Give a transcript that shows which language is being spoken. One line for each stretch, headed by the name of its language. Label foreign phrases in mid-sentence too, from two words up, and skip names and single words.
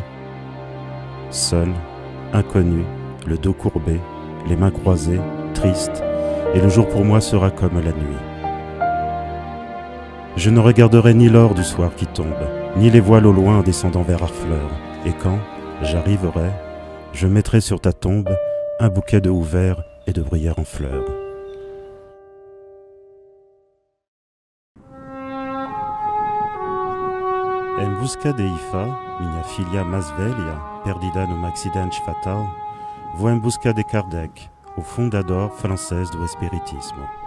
French: Seul, inconnu, le dos courbé, les mains croisées, triste, et le jour pour moi sera comme la nuit. Je ne regarderai ni l'or du soir qui tombe, ni les voiles au loin descendant vers Harfleur. Et quand j'arriverai, je mettrai sur ta tombe un bouquet de houverts et de bruyères en fleurs.
Portuguese: Em busca de Ifa, minha filha mais velha, perdida num acidente fatal, vou em busca de Kardec, o fundador francês do Espiritismo.